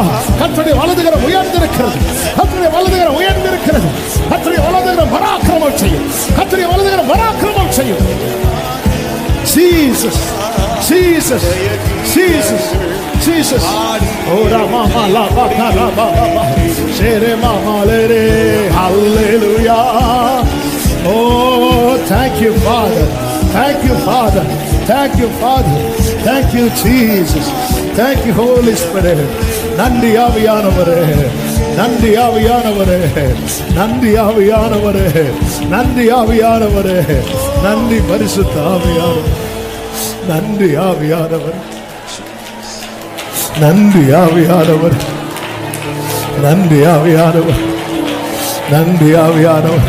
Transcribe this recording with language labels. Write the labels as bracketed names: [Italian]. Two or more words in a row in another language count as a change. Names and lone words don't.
[Tamil] கர்த்தருடைய வலதுகரம் உயர்ந்திருக்கிறது. கர்த்தருடைய வலதுகரம் உயர்ந்திருக்கிறது. கர்த்தருடைய வலதுகரம் பராக்கிரமம் செய்யும். கர்த்தருடைய வலதுகரம் பராக்கிரமம் செய்யும். [English] Jesus, Jesus, Jesus, Jesus. Oh Rama la ba la ba ba. Shere mama le. Hallelujah. Oh, thank you, Father. Thank you, Father. Thank you, Father. Thank you, Jesus. Thank you, Holy Spirit. [Tamil] நன்றி ஆவியானவரே, நன்றி ஆவியானவரே, நன்றி ஆவியானவரே, நன்றி ஆவியானவரே, நன்றி பரிசுத்த ஆவியானவரே, நன்றி ஆவியானவரே, நன்றி ஆவியானவரே, நன்றி ஆவியானவரே, நன்றி ஆவியானவரே.